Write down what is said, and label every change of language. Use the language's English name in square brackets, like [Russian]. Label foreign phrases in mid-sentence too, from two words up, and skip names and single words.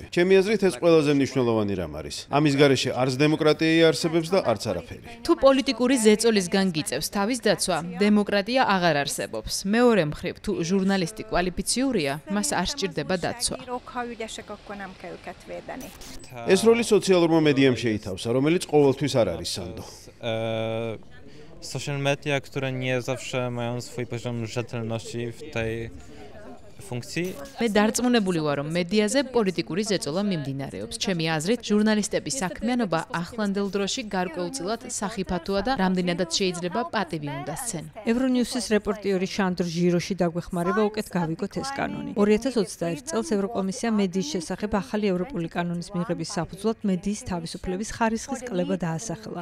[Georgian] ჩემი აზრით ეს ყველაზე მნიშვნელოვანი რამ არის. ამის გარეშე არც დემოკრატია არსებობს და არც არაფერი. თუ პოლიტიკური ზეწოლისგან გიწევს თავის დაცვა, დემოკრატია აღარ არსებობს. მეორე მხრივ, თუ ჟურნალისტი კვალიფიციურია, მას არ სჭირდება დაცვა. ეს როლი სოციალურმა მედიამ შეითავსა, რომელიც ყოველთვის არ არის სანდო. [English] Social media, [Polish] które nie zawsze mają swój poziom rzetelności w tej funkcji. [Georgian] მე დარწმუნებული ვარ, რომ მედიაზე პოლიტიკური ზეწოლა მიმდინარეობს. ჩემი აზრით, ჟურნალისტების საქმიანობა ახლანდელ დროში გარკვეულწილად სახიფათოა და რამდენადაც შეიძლება პატივი უნდა სცენ. ევრონიუსის რეპორტიორი შანდრ ჟიროში დაგვეხმარება უკეთ გავიგოთ ეს კანონი. 2021 წელს ევროკომისია მედიის შესახებ ახალი ევროპული კანონის მიღების საფუძვლად მედიის თავისუფლების ხარისხის კლება დაასახელა.